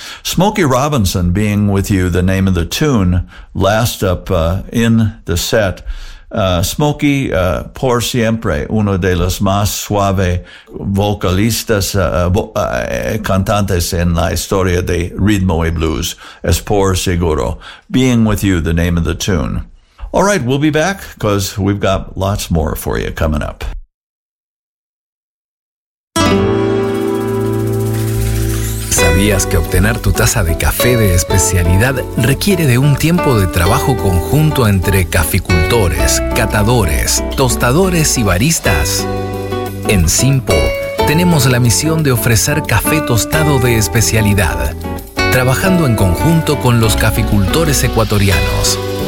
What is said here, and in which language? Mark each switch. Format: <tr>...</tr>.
<en>Smokey Robinson, Being With You, the name of the tune, last up in the set.</en> <es>Smokey, por siempre, uno de los más suave vocalistas, cantantes en la historia de ritmo y blues. Es por seguro.</es> <en>Being With You, the name of the tune. All right, we'll be back because we've got lots more for you coming up.</en> <es>¿Sabías que obtener tu taza de café de especialidad requiere de un tiempo de trabajo conjunto entre caficultores, catadores, tostadores y baristas? En Simpo tenemos la misión de ofrecer café tostado de especialidad, trabajando en conjunto con los caficultores ecuatorianos.</es>